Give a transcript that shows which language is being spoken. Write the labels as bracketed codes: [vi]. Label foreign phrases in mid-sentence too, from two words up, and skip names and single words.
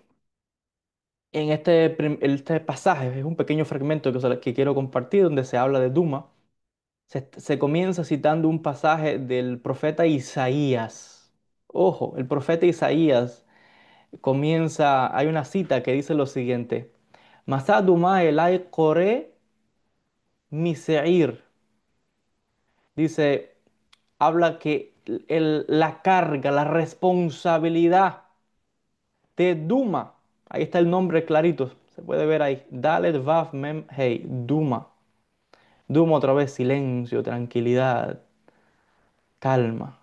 [es] En este pasaje, es un pequeño fragmento que quiero compartir donde se habla de Duma. Se comienza citando un pasaje del profeta Isaías. Ojo, el profeta Isaías hay una cita que dice lo siguiente. [he] משא דומה אלי קרא משעיר. [es] Dice, habla que la carga, la responsabilidad de Duma, ahí está el nombre clarito, se puede ver ahí, [he] דלת וו מם הא, [es] Duma. Duma otra vez, silencio, tranquilidad, calma.